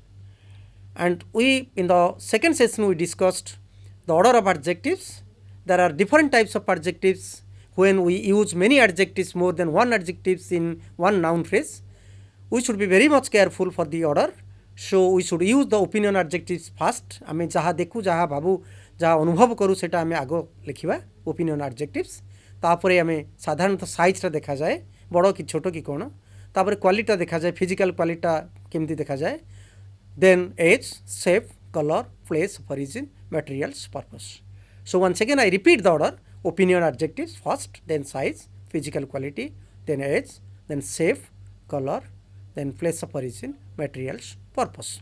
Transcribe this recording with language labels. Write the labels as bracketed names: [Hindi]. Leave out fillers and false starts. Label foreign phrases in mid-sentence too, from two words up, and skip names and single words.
[English] And we, in the second session, we discussed the order of adjectives. There are different types of adjectives when we use many adjectives, more than one adjectives in one noun phrase. We should be very much careful for the order. So we should use the opinion adjectives first. [Odia] ଆମେ ଯାହା ଦେଖୁ ଯାହା ଭାବୁ ଯାହା ଅନୁଭବ କରୁ ସେଟା ଆମେ ଆଗ ଲେଖିବା [English] opinion adjectives. [Odia] ତାପରେ ଆମେ ସାଧାରଣତଃ ସାଇଜ ର ଦେଖାଯାଏ ବଡ଼ କି ଛୋଟ କି କଣ, ତାପରେ କ୍ୱାଲିଟି ଦେଖାଯାଏ [English] physical quality [Odia] କେମିତି ଦେଖାଯାଏ, [English] then age, shape, color, place of origin, materials, purpose. So once again I repeat the order: opinion adjectives first, then size, physical quality, then age, then shape, color, then place of origin, materials, purpose.